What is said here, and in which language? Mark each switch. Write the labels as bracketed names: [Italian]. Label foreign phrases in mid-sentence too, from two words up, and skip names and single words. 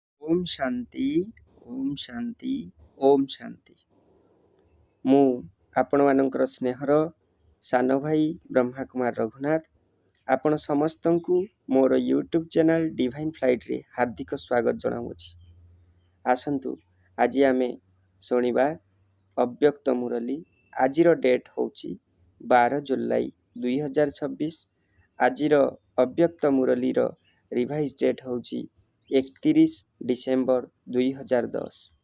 [Odia] ଓମ୍ ଶାନ୍ତି ଓମ୍ ଶାନ୍ତି ଓମ୍ ଶାନ୍ତି। ମୁଁ ଆପଣ ମାନଙ୍କର ସ୍ନେହର ସାନ ଭାଇ ବ୍ରହ୍ମା କୁମାର ରଘୁନାଥ ଆପଣ ସମସ୍ତ କୁ ମୋର ୟୁଟ୍ୟୁବ ଚ୍ୟାନେଲ ଡିଭାଇନ ଫ୍ଲାଇଟ ରେ ହାର୍ଦ୍ଦିକ ସ୍ୱାଗତ ଜଣାଉଛି। ଆସନ୍ତୁ ଆଜି ଆମେ ଶୁଣିବା ଅବ୍ୟକ୍ତ ମୁରଲୀ। ଆଜିର ଡେଟ ହେଉଛି 12 ଜୁଲାଇ 2026। ଆଜିର ଅବ୍ୟକ୍ତ ମୁରଲୀ ର [English] revise date [Odia] ହେଉଛି 31 ଡିସେମ୍ବର 2010।